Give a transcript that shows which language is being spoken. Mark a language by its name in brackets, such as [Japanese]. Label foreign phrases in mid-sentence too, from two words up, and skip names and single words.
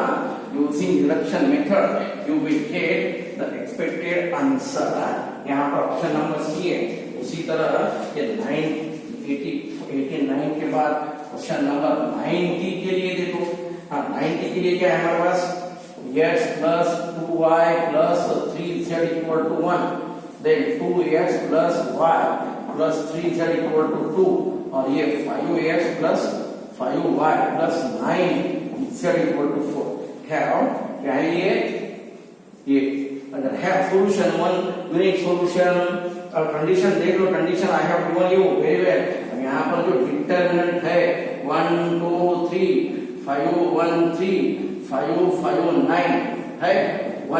[English] using reduction method you will get the expected answer. [Hindi] यहाँ पर [English] option number C [Hindi] है। उसी तरह ये 89 के बाद [English] question number [Hindi] 90 के लिए देखो, 90 के लिए क्या है हमारे पास, [English] x plus 2y plus 3z equal to 1, then 2x plus y plus 3z equal to 2, [Hindi] और ये [English] 5x plus 5y plus 9z equal to 4 [Hindi] है। और क्या है ये अगर है सॉल्यूशन 1 [English] unique solution, [Hindi] और कंडीशन देख लो, [English] condition I have given you very well. [Hindi] यहाँ पर जो डिटरमिनेंट है 1 2 3 5 1 3 5 5 9 है, 1